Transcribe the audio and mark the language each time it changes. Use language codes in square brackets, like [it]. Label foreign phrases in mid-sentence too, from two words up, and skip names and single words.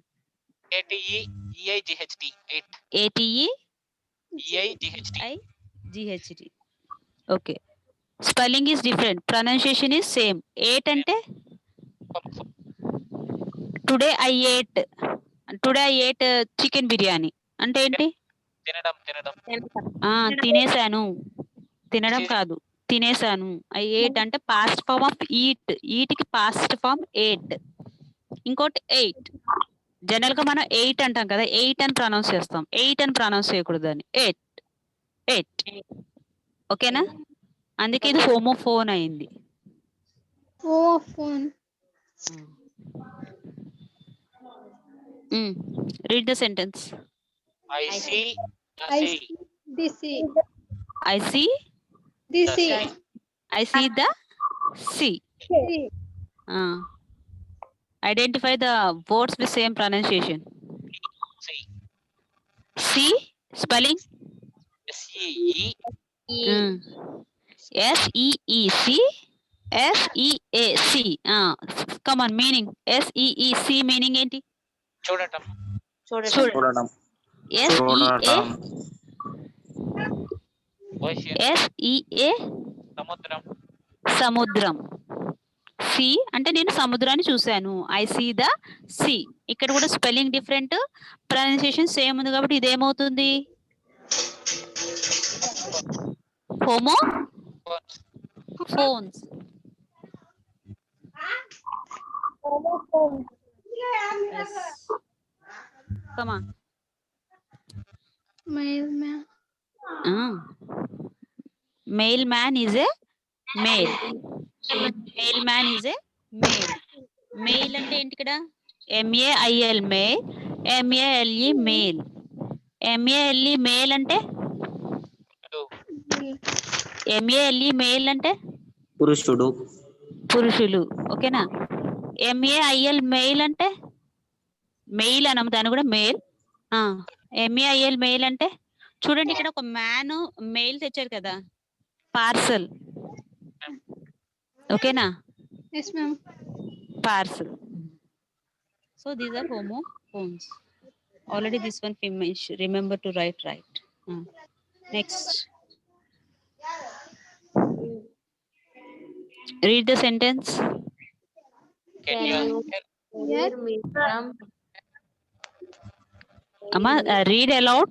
[en] ATE-EIGHT. 8. ATE EIGHT. IGHT. Okay. Spelling is different. Pronunciation is same. 8 ante today I ate. Today I ate chicken biryani. [te] అంటే ఏంటి? తినడం. తినేసాను. తినడం కాదు, తినేసాను. [en] I ate అంటే past form of eat. eat కి past form ate. [te] ఇంకోటి 8. జనరల్ గా మనం 8 అంటాం కదా, 8 అని ప్రొనౌన్స్ చేస్తాం. 8 అని ప్రొనౌన్స్ చేయకూడదు అని. 8. ఓకేనా? అందుకే ఇది హోమోఫోన్ అయింది. [en] Homophone. Read the sentence. I see I the see the sea. I see The sea. the sea. Sea. Identify the words with same pronunciation. sea. See spelling. SEE. SEEC. SEAC. Come on, meaning. SEEC meaning ఏంటి? [te] చూడటం. చూడడం. [en] SEA [te] సముద్రం. సముద్రం. సి అంటే నేను సముద్రాన్ని చూశాను. [en] I see the sea. [te] ఇక్కడ కూడా [en] spelling different, pronunciation same [te] ఉంది కాబట్టి ఇదేమవుతుంది? హోమోఫోన్స్. [en] Homophone. Yes. Come on. Mailman. Mailman is a male. Mailman is a male. Male [te] అంటే ఏంటి ఇక్కడ? [en] MAIL male, MALE male. MALE male అంటే? MALE male అంటే? [te] పురుషులు. ఓకేనా? [en] MAIL male [te] అంటే? మెయిల్ అనము, దాన్ని కూడా మేల్. [en] MAIL mail [te] అంటే చూడండి, ఇక్కడ ఒక [en] man mail [te] తెచ్చారు కదా, పార్సల్. ఓకేనా? [en] Yes, ma'am. parcel. so these are homophones. already this one finish. remember to write. next, read the sentence. Can you Hear me from అమ్మా, read aloud.